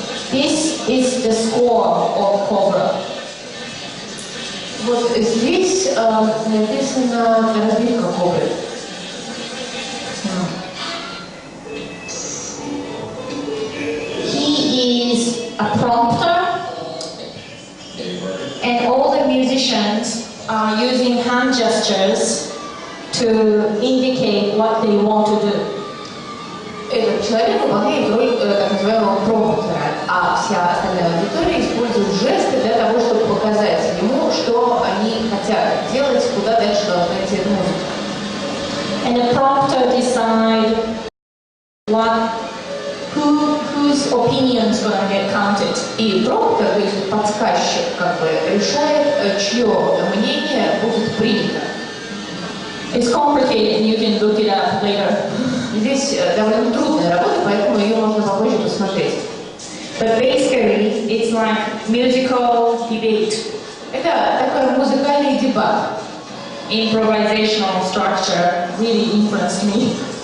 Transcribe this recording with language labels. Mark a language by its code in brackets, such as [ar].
[en] This is the score of Cobra. [ru] Вот здесь написана разбивка «Кобры». [en] He is a prompter, and all the musicians are using hand gestures to indicate what they want to do. [ru] Этот человек выполняет роль так называемого промптера, а вся остальная аудитория использует жесты для того, чтобы показать ему, что они хотят делать, куда дальше должна идти музыка. [en] And the prompter decide whose opinions will get counted. [ru] И промптер, то есть подсказчик, как бы решает, чье мнение будет принято. [en] It's complicated, you can look it up later. [ru] Здесь довольно трудная работа, поэтому ее можно попозже посмотреть. [en] But basically, it's like musical debate. [ru] Это такой музыкальный дебат. [en] Improvisational structure really influenced me.